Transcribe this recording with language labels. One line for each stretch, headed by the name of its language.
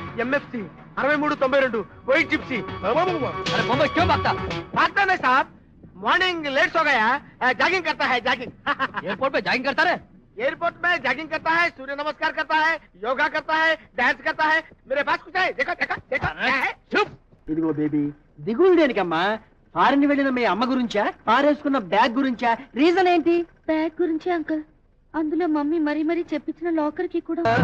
English: MFC 6392 white Gypsy.
Hindi: अरे बम्बई क्यों भागता? भागता नहीं साहब, मॉर्निंग लेट हो गया, जॉगिंग करता है जॉगिंग। एयरपोर्ट पे जॉगिंग करता रहे? एयरपोर्ट में जॉगिंग करता है, सूर्य नमस्कार करता है, योगा करता है, डांस करता है। मेरे पास कुछ है, देखो देखो देखो क्या है। चुप।
Telugu: ఇదిగో బేబీ దిగులు దేనికమ్మా? ఫారెన్ వెళ్ళిన మీ అమ్మ గురించా, పారేసుకున్న బ్యాగ్ గురించా? రీజన్ ఏంటి? బ్యాగ్ గురించి అంకుల్, అందులో మమ్మీ మరీ మరీ చెప్పించిన లాకర్ కి కూడా.